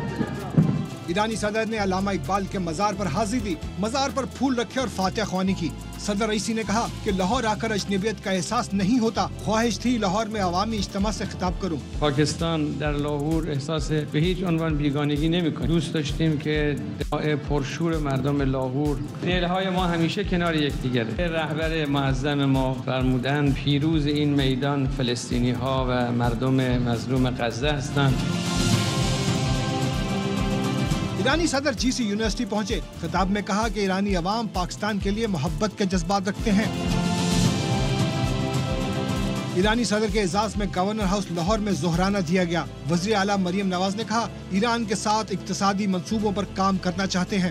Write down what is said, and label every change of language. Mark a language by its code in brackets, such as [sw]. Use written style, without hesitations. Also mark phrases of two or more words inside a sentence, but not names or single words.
[ur] ایرانی صدر نے علامہ اقبال کے مزار پر حاضری دی، مزار پر پھول رکھے اور فاتحہ خوانی کی. صدر رئیسی نے کہا کہ لاہور آکر اجنبیت کا احساس نہیں ہوتا، خواہش تھی لاہور میں عوامی اجتماع سے خطاب کروں. [fa] پاکستان در لاهور احساس به هیچ عنوان بیگانگی نمی‌کنه. دوست داشتیم که دفاع پرشور مردم لاهور، دلهای ما همیشه کنار یکدیگره. رهبر معظم ما فرمودن پیروز این میدان فلسطینی‌ها و مردم مظلوم غزه هستند. [ur] ایرانی صدر جی سی یونیورسٹی پہنچے. خطاب میں کہا کہ ایرانی عوام پاکستان کے لیے محبت کے جذبات رکھتے ہیں. ایرانی صدر کے اعزاز میں گورنر ہاؤس لاہور میں ظہرانہ دیا گیا. وزیر اعلیٰ مریم نواز نے کہا ایران کے ساتھ اقتصادی منصوبوں پر کام کرنا چاہتے ہیں.